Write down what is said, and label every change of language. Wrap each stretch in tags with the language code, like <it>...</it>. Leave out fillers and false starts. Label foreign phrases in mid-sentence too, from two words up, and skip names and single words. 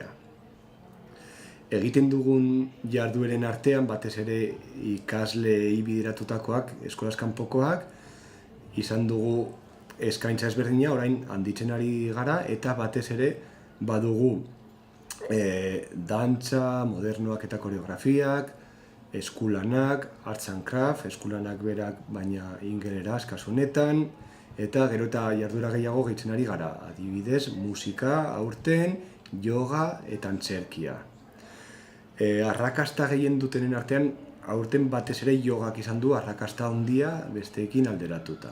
<eu>Egiten dugun jardueren artean batez ere ikaslei bideratutakoak, eskolaz kanpokoak, izan dugu eskaintza ezberdina, orain handitzen ari gara, eta batez ere badugu dantza, modernoak eta koreografiak, eskulanak,</eu> <en>arts and craft,</en> <eu>eskulanak berak baina ingeleraz kasu honetan, eta gero eta jarduera gehiago gehitzen ari gara, adibidez, musika, aurten, yoga eta antzerkia. Arrakasta gehien dutenen artean, aurten batez ere yogak izan du arrakasta handia besteekin alderatuta.</eu>